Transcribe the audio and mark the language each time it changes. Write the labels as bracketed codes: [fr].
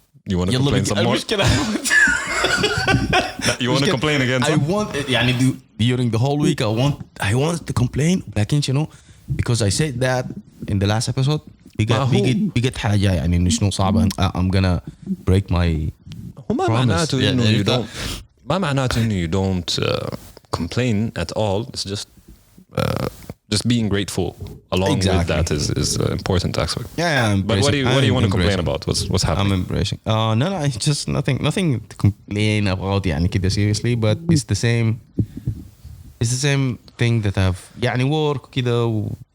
[en] You want to complain some more? You want to complain again? I want during the whole week I want to complain, [ar] لكن [en] because I said that in the last episode [ar] بيجت حاجة يعني إنه شنو صعبة. [en] I'm gonna break my [ar] ما معناته إنه ما معناته إنه [en] you don't complain at all. It's just being grateful along with that is an important aspect. Yeah, but what do you want to complain about? What's happening? I'm embracing. No, it's just nothing to complain about [ar] يعني كده [en] seriously, but it's the same thing that I've [ar] يعني [en] work كده